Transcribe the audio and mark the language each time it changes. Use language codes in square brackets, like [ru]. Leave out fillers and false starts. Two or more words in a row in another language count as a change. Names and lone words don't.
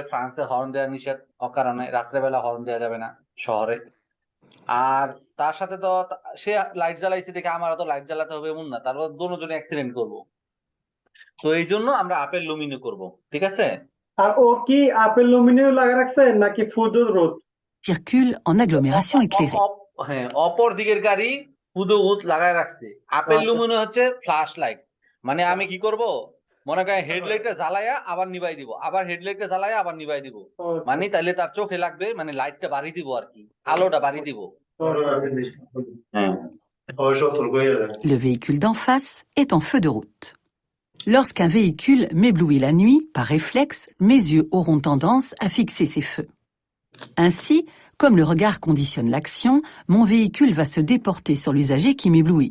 [bn] ফ্রান্সে হর্ন দেওয়া নিষেধ অকারণে, রাত্রেবেলা হর্ন দেওয়া যাবে না শহরে। আর তার সাথে তো সে লাইট জ্বালাইছে দেখে আমার তো লাইট জ্বালাতে হবে এমন না, তারপর দুজনে অ্যাক্সিডেন্ট করব। তো এই জন্য আমরা [fr] appel lumineux [bn] করব, ঠিক আছে। আর ও কি [fr] appel lumineux [bn] লাগা রাখছে নাকি [fr] feux de route? Circule en agglomération éclairée. [bn] হ্যাঁ, অপর দিকের গাড়ি হুদহুদ লাগায় রাখছে। আপেল আচ্ছা। লুমিনো হচ্ছে [en] flash light, [bn] মানে আমি কি করব, মনে করেন হেডলাইটটা জ্বালায়া আবার নিভাই দিব, আবার হেডলাইটটা জ্বালায়া আবার নিভাই দিব, মানে তাইলে তার চোখে লাগবে, মানে লাইটটা বাড়ি দিব আর কি, আলোটা বাড়ি দিব। হ্যাঁ। [fr] Le véhicule d'en face est en feu de route. Lorsqu'un véhicule m'éblouit la nuit, par réflexe, mes yeux auront tendance à fixer ces feux. Ainsi, comme le regard conditionne l'action, mon véhicule va se déporter sur l'usager qui m'éblouit.